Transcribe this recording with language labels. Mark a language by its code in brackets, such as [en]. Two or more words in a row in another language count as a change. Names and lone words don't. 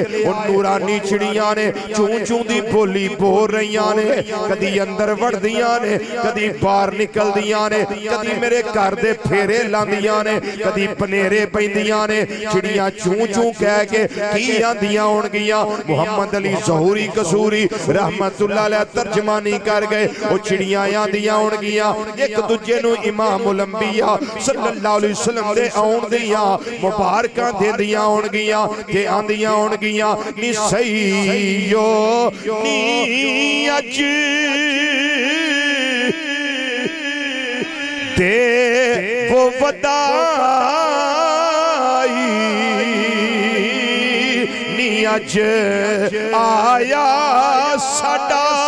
[pa] او نورانی چڑیاں نے چوں چوں دی بولی بول رہیاں نے، کدی اندر وڑدیاں نے، کدی باہر نکلدیاں نے، کدی میرے گھر دے پھیرے لاندیاں نے، کدی پنیرے پیندیاں نے. چڑیاں چوں چوں کہہ کے کی آندیاں ہونگیاں. محمد علی ظہوری قصوری [ar] رحمة الله عليه [pa] ترجمانی کر گئے. او چڑیاں آندیاں ہونگیاں ایک دوجے نوں امام الانبیاء [ar] صلى الله عليه وسلم [pa] دے آؤن دیاں مبارکاں دیندیاں ہونگیاں تے آندیاں ہونگیاں نی سئیو نی اج دے وہ ودھائی نی اج آیا ساڈا